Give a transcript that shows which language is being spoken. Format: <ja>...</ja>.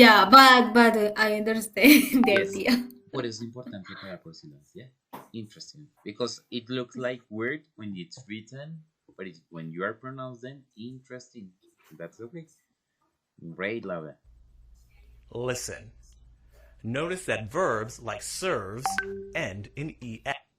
<en>Yeah, but I understand the Yes. idea.</en> <es>Por eso es importante parar por sílabas, yeah?</es> <en>Interesting. Because it looks like weird when it's written, but when you are pronouncing, interesting. That's okay. Great, Laura. Listen. Notice that verbs like serves end in ES.</en>